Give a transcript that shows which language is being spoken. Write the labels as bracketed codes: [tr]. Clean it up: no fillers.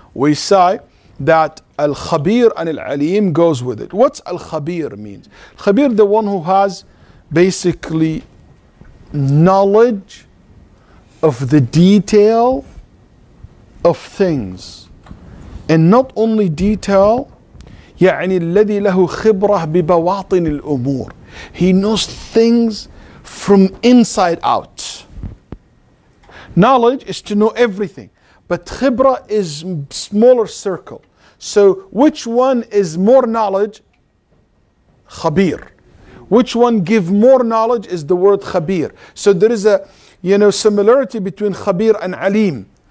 [en] We say that Al-Khabir and Al-Alim goes with it. What's Al-Khabir means? Khabir, the one who has basically knowledge of the detail of things. And not only detail, [ar] يعني الذي له خبرة ببواطن الأمور. [en] He knows things from inside out. Knowledge is to know everything. But khibra is smaller circle. So which one is more knowledge? Khabir. Which one give more knowledge is the word khabir. So there is a similarity between khabir and alim.